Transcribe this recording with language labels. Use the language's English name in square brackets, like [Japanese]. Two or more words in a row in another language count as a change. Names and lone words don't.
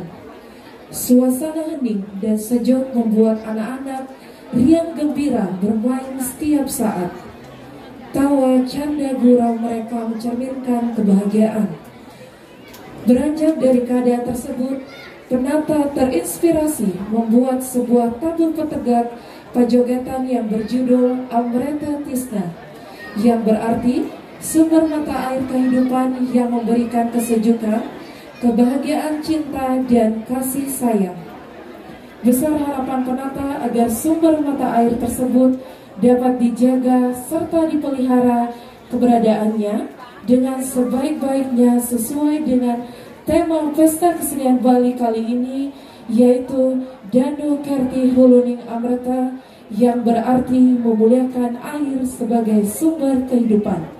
[Indonesian] Suasana hening dan sejuk membuat anak-anak riang gembira bermain setiap saat. Tawa canda gurau mereka mencerminkan kebahagiaan. Beranjak dari keadaan tersebut, penata terinspirasi membuat sebuah tabuh petegak pajogetan yang berjudul Amreta Tisna, yang berarti sumber mata air kehidupan yang memberikan kesejukan, kebahagiaan, cinta, dan kasih sayang. Besar harapan penata agar sumber mata air tersebut dapat dijaga serta dipelihara keberadaannya dengan sebaik-baiknya sesuai dengan tema Pesta Kesenian Bali kali ini, yaitu Danu Kerti Huluning Amreta, yang berarti memuliakan air sebagai sumber kehidupan.